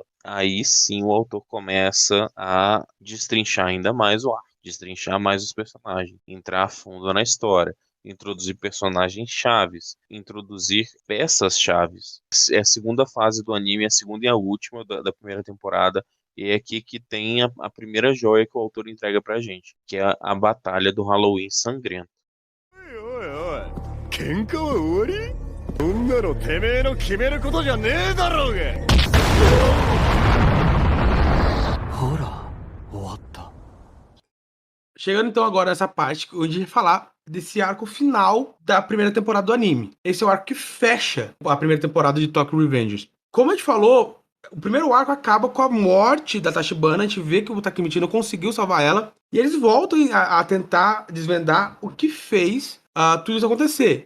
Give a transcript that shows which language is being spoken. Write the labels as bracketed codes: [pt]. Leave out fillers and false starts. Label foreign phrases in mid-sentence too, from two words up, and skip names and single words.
[pt] Aí sim o autor começa a destrinchar ainda mais o arco, destrinchar mais os personagens, entrar a fundo na história, introduzir personagens chaves, introduzir peças chaves. É a segunda fase do anime, a segunda e a última da primeira temporada. E é aqui que tem a primeira joia que o autor entrega pra gente, que é a batalha do Halloween sangrento. [ja] おいおい喧嘩は終わりそんなのてめえの決めることじゃねえだろうがほら終わった [pt] Chegando então agora nessa parte onde a gente vai falar desse arco final da primeira temporada do anime. Esse é o arco que fecha a primeira temporada de Tokyo Revengers. Como a gente falou, o primeiro arco acaba com a morte da Tachibana, a gente vê que o Takemichi não conseguiu salvar ela, e eles voltam a tentar desvendar o que fez tudo isso acontecer.